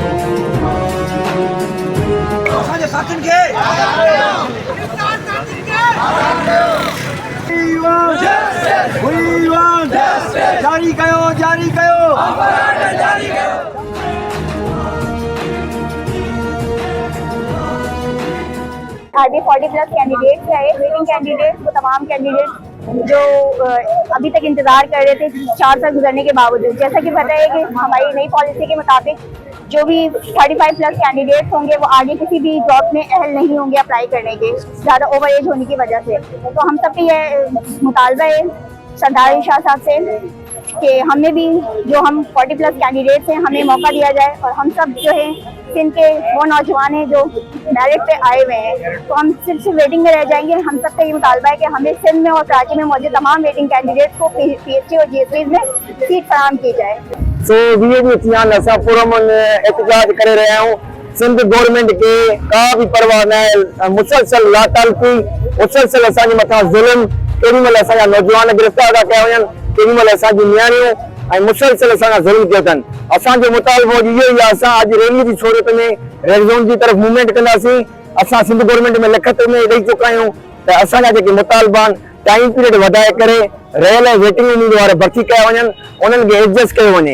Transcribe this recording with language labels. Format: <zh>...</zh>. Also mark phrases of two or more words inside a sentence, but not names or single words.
<sd>जारी कयो, जारी कयो।</sd> <ur>IBA 40+ کینڈیڈیٹس ہے,</ur> <en>waiting candidates</en> <ur>وہ تمام کینڈیڈیٹس جو ابھی تک انتظار کر رہے تھے 4 سال گزرنے کے باوجود. جیسا کہ پتا ہے کہ ہماری نئی پالیسی کے مطابق جو بھی 35+ کینڈیڈیٹس ہوں گے وہ آگے کسی بھی جاب میں اہل نہیں ہوں گے اپلائی کرنے کے، زیادہ</ur> <en>over age</en> <ur>ہونے کی وجہ سے. تو ہم سب پہ یہ مطالبہ ہے سردار شاہ صاحب سے کہ ہمیں بھی جو ہم 40+ کینڈیڈیٹس ہیں ہمیں موقع دیا جائے اور ہم سب جو ہے سندھ کے وہ نوجوان ہیں جو میرٹ پہ آئے ہوئے ہیں تو ہم صرف ویٹنگ میں رہ جائیں گے. ہم سب کا یہ مطالبہ ہے کہ ہمیں سندھ میں اور کراچی میں موجود تمام</ur> <en>waiting candidates</en> <ur>کو PhD اور GST میں سیٹ فراہم کی جائے.</ur> <sd>सो असां पुरमन एहतजाज करे रहिया आहियूं। सिंध गवर्नमेंट के का भी परवाह न आहे, मुसलसल लातालकी मुसलसल असांजे मथां ज़ुल्म, केॾीमहिल असांजा नौजवान गिरफ़्तार था कया वञनि, केॾीमहिल असांजी नियाणियूं ऐं मुसलसल असांजा ज़ुल्म कयो अथनि। असांजो मुतालबो इहो ई आहे, असां अॼु रैली जी सूरत में</sd> <en>red zone</en> <sd>जी तरफ़ मूवमेंट कंदासीं। असां सिंध गवर्नमेंट में लिखत में ॾेई चुका आहियूं त असांजा जेके मुतालबा आहिनि</sd> <en>time period</en> <sd>वधाए करे रहियल ऐं वेटिंग उम्मीदवार भर्ती कया वञनि, उन्हनि खे एडजस्ट कयो वञे।</sd>